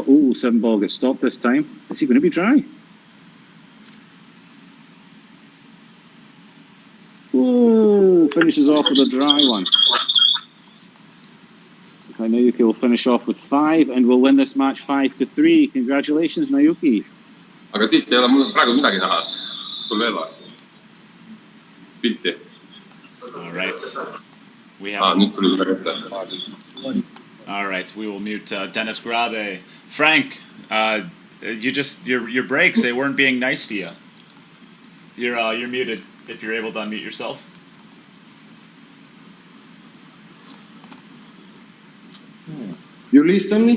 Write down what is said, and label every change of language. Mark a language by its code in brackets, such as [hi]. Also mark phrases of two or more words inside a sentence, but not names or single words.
[en] Oh, 7 ball gets stopped this time. Is he going to be dry? Oh, finishes off with a dry one. So Nyuki will finish off with 5 and will win this match 5-3. Congratulations, Nyuki. [et] Aga siit ei ole praegu midagi näha. Sul veel või? Pilti. [en] All right. We have. [et] Nüüd tuli midagi ette. [en] All right, we will mute Denis Grabe. Frank, your breaks, they weren't being nice to you. You're muted if you're able to unmute yourself. You listen me?